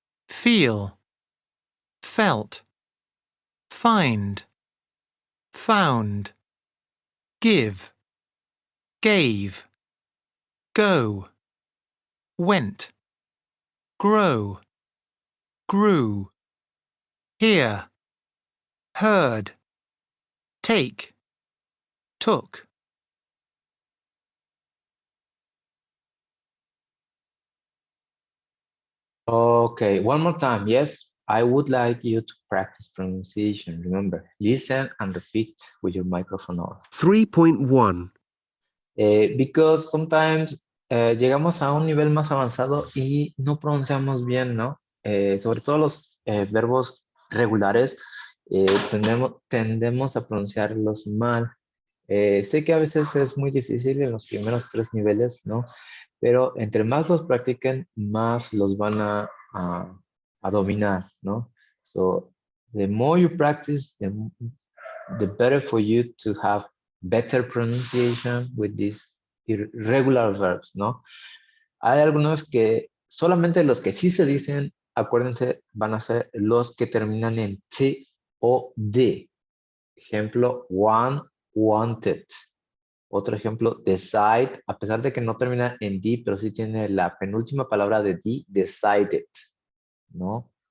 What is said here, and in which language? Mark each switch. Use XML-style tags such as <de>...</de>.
<en>feel, felt, find, found, give, gave, go, went, grow, grew, hear, heard, take, took. Okay, one more time. Yes, I would like you to practice pronunciation. Remember, listen and repeat with your microphone on. 3.1 Because sometimes</en> <es>llegamos a un nivel más avanzado y no pronunciamos bien, ¿no? Sobre todo los verbos regulares, tendemos a pronunciarlos mal. Sé que a veces es muy difícil en los primeros 3 niveles, ¿no? Pero entre más los practiquen, más los van a dominar, ¿no?</es> <en>So, the more you practice, the better for you to have better pronunciation with these irregular verbs, ¿no?</en> <es>Hay algunos que solamente los que sí se dicen, acuérdense, van a ser los que terminan en T o D. Ejemplo, one, wanted. Otro ejemplo, decide, a pesar de que no termina en D, pero sí tiene la penúltima palabra de D, decided, ¿no?</es>